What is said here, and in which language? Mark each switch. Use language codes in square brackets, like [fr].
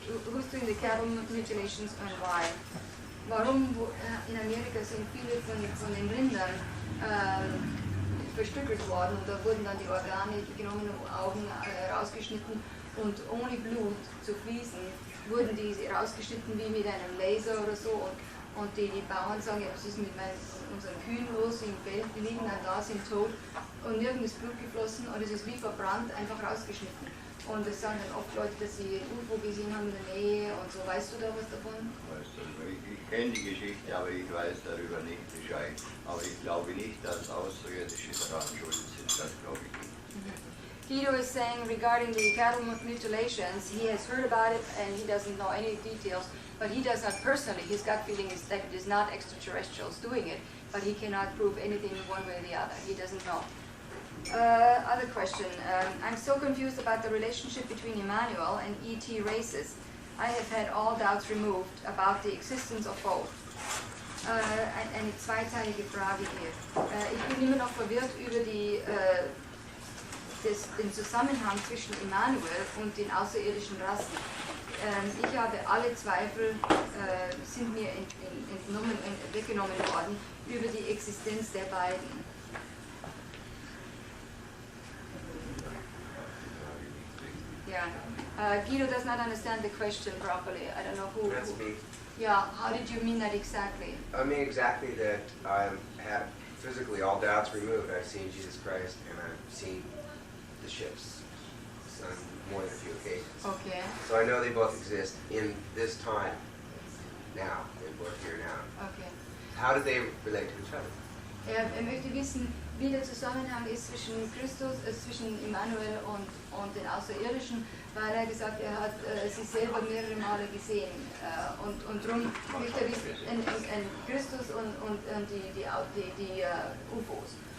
[en] Who's doing the cattle mutilations and why? [de] Warum in Amerika sind viele von den Rindern verstückelt worden und da wurden dann die Organe genommen, Augen rausgeschnitten und ohne Blut zu fließen, wurden die rausgeschnitten wie mit einem Laser oder so und die Bauern sagen, ja, was ist mit unseren Kühen los im Feld, die liegen dann da, sind tot und nirgends ist Blut geflossen und es ist wie verbrannt, einfach rausgeschnitten. Und es sagen dann oft Leute, dass sie ein UFO gesehen haben in der Nähe und so. Weißt du da was davon? Ich kenne die Geschichte, aber ich weiß darüber nicht Bescheid. Aber ich glaube nicht, dass Außerirdische daran schuld sind. Das glaube ich nicht. [en] Guido is saying regarding the cattle mutilations, he has heard about it and he doesn't know any details, but he does not personally. His gut feeling is that it is not extraterrestrials doing it, but he cannot prove anything one way or the other. He doesn't know. Other question. I'm so confused about the relationship between Emmanuel and ET races. I have had all doubts removed about the existence of both. [de] Eine zweiteilige Frage hier. Ich bin immer noch verwirrt über den Zusammenhang zwischen Emmanuel und den außerirdischen Rassen. Ich habe alle Zweifel, sind mir weggenommen worden, über die Existenz der beiden. [en] Yeah. Guido does not understand the question properly. I don't know who. That's me. Yeah, how did you mean that exactly? I mean exactly that I have physically all doubts removed. I've seen Jesus Christ and I've seen the ships on more than a few occasions. Okay. So I know they both exist in this time now, and we're here now. Okay. How do they relate to each other? [de] Möchte wissen, wie der Zusammenhang ist zwischen Christus, zwischen Immanuel und den Außerirdischen, weil er gesagt, er hat sie selber mehrere Male gesehen. Und darum möchte er wissen, Christus und die UFOs.